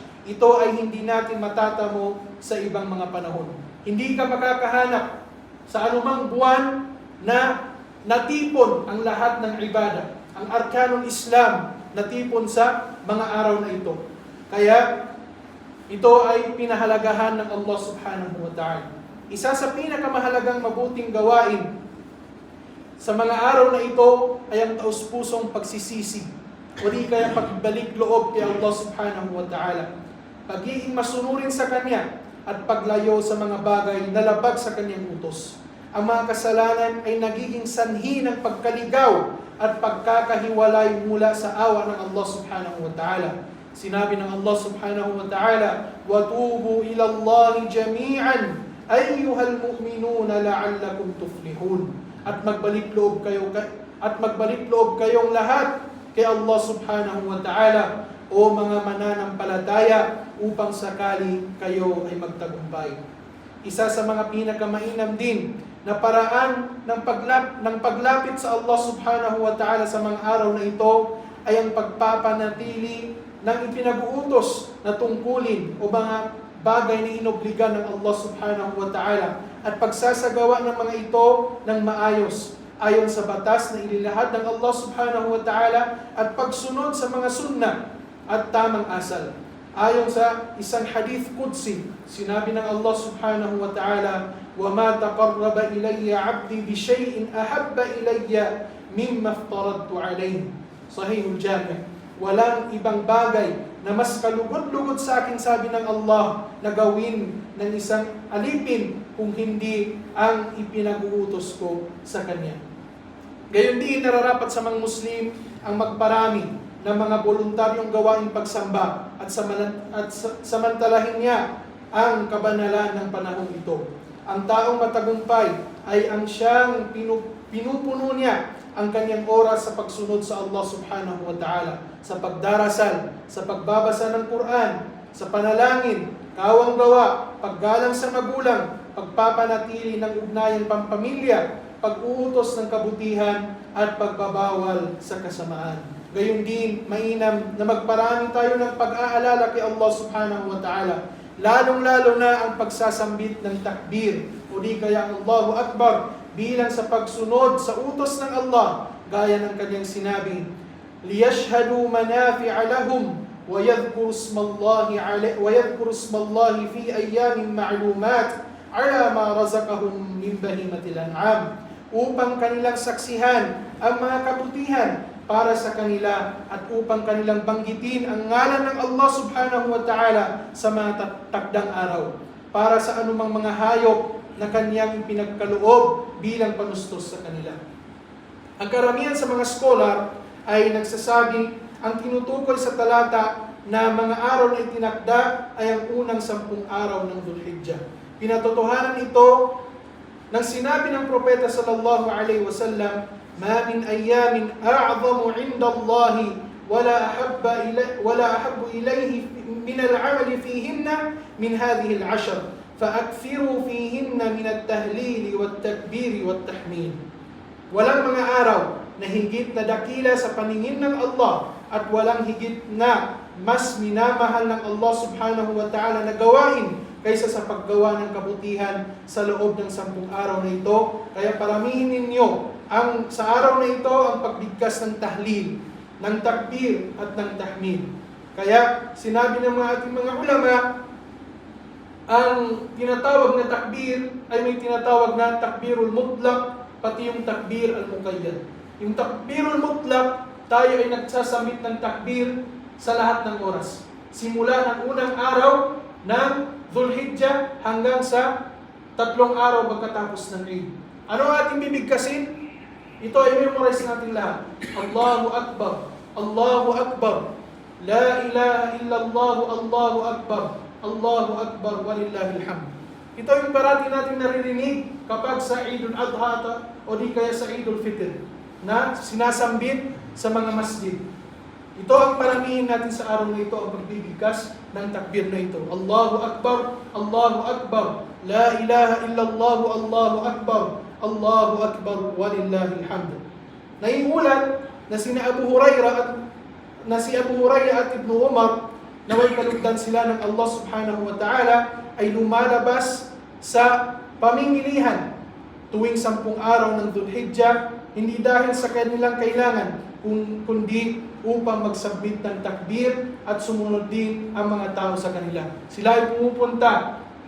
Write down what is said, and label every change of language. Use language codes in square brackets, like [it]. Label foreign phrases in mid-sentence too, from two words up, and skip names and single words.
[tl] Ito ay hindi natin matatamo sa ibang mga panahon. Hindi ka makakahanap sa anumang buwan na natipon ang lahat ng ibada. Ang [ar] أركان الإسلام [tl] natipon sa mga araw na ito. Kaya ito ay pinahalagahan ng Allah [ar] سبحانه وتعالى. [tl] Isa sa pinakamahalagang mabuting gawain sa mga araw na ito ay ang taus-pusong pagsisisi o di kaya pagbalik loob kay Allah [ar] سبحانه وتعالى. [tl] Pagiging masunurin sa Kanya at paglayo sa mga bagay na labag sa kanyang utos. Ang mga kasalanan ay nagiging sanhi ng pagkaligaw at pagkakahiwalay mula sa awa ng Allah [ar] سبحانه وتعالى. [tl] Sinabi ng Allah [ar] سبحانه وتعالى, وَتُوبُوا إِلَى اللَّهِ جَمِيعًا أَيُّهَا الْمُؤْمِنُونَ لَعَلَّكُمْ تُفْلِحُونَ. [tl] At magbalik loob kayong lahat kay Allah [ar] سبحانه وتعالى, [tl] o mga mananampalataya, upang sakali kayo ay magtagumpay. Isa sa mga pinakamainam din na paraan ng paglapit sa Allah [ar] سبحانه وتعالى [tl] sa mga araw na ito ay ang pagpapanatili ng ipinag-uutos na tungkulin o mga bagay na inobligan ng Allah [ar] سبحانه وتعالى [tl] at pagsasagawa ng mga ito ng maayos ayon sa batas na inilahad ng Allah [ar] سبحانه وتعالى [tl] at pagsunod sa mga sunnah at tamang asal. Ayon sa isang [ar] حديث قدسي, [tl] sinabi ng Allah [ar] سبحانه وتعالى, وَمَا تَقَرَّبَ إِلَيَّ عَبْدِي بِشَيْءٍ أَحَبَّ إِلَيَّ مِمَّا افْتَرَضْتُ عَلَيْهِ. Sahihul Jami'. [tl] Walang ibang bagay na mas kalugod-lugod sa akin, sabi ng Allah, na gawin ng isang alipin kung hindi ang ipinag-uutos ko sa Kanya. Gayon din, nararapat sa mga Muslim ang magparami ng mga voluntaryong gawaing pagsamba at samantalahin niya ang kabanalan ng panahong ito. Ang taong matagumpay ay ang siyang pinupuno niya ang kanyang oras sa pagsunod sa Allah [ar] سبحانه وتعالى, [tl] sa pagdarasal, sa pagbabasa ng Quran, sa panalangin, kawang gawa, paggalang sa magulang, pagpapanatili ng ugnayang pampamilya, pag-uutos ng kabutihan, at pagbabawal sa kasamaan. Gayon din, mainam na magparami tayo ng pag-aalala kay Allah [ar] سبحانه وتعالى, [tl] lalong-lalo na ang pagsasambit ng takbir o di kaya ang [ar] الله أكبر [tl] bilang sa pagsunod sa utos ng Allah, gaya ng kanyang sinabi, [ar] لِيَشْهَدُوا مَنَافِعَ لَهُمْ وَيَذْكُرُوا اسْمَ اللَّهِ فِي أَيَّامٍ مَعْلُومَاتٍ عَلَى مَا رَزَقَهُمْ مِنْ بَهِيمَةِ الْأَنْعَامِ, [tl] upang kanilang saksihan ang mga kabutihan para sa kanila at upang kanilang banggitin ang ngalan ng Allah [ar] سبحانه وتعالى [tl] sa mga takdang araw, para sa anumang mga hayop na kanyang pinagkaloob bilang panustos sa kanila. Ang karamihan sa mga scholar ay nagsasabi ang tinutukoy sa talata na mga araw na itinakda ay ang unang 10 araw ng Dhul-Hijjah. Pinatotohanan ito nang sinabi ng propeta [ar] صلى الله عليه وسلم, "ما من أيام أعظم عند الله ولا أحب إليه من العمل فيهن من هذه العشر فأكثروا فيهن من التهليل والتكبير والتحميد." [tl] Walang mga araw na higit na dakila sa paningin ng Allah at walang higit na mas minamahal ng Allah [ar] سبحانه وتعالى [tl] na gawain kaysa sa paggawa ng kabutihan sa loob ng 10 araw na ito. Kaya paramihin ninyo sa araw na ito ang pagbigkas ng tahlil, ng takbir at ng tahmid. Kaya sinabi ng ating mga ulama, ang tinatawag na takbir ay may tinatawag na [ar] التكبير المطلق, [tl] pati yung [ar] التكبير المقيد. [tl] Yung [ar] التكبير المطلق, [tl] tayo ay nagsasambit ng takbir sa lahat ng oras. Simula ng unang araw ng Dhul-Hijjah hanggang sa 3 araw pagkatapos ng Eid. Ano ang ating bibigkasin? Ito ay memorize natin lahat. [ar] الله أكبر، الله أكبر، لا إله إلا الله، الله أكبر، الله أكبر، ولله الحمد. [tl] Ito yung parati natin naririnig kapag sa Eidul Adha o di kaya sa Eidul Fitr na sinasambit sa mga masjid. Ito ang paramihin natin sa araw na ito, ang pagbibigkas ng takbir na ito. [ar] الله أكبر، الله أكبر، لا إله إلا الله، الله أكبر، الله أكبر، ولله الحمد. [tl] Naiulat na si Abu Hurairah at Ibn Umar, naway kalugdan sila ng Allah [ar] سبحانه وتعالى, [tl] ay lumalabas sa pamimilihan tuwing 10 araw ng Dhul-Hijjah, hindi dahil sa kanilang kailangan, kundi upang magsubmit ng takbir at sumunod din ang mga tao sa kanila.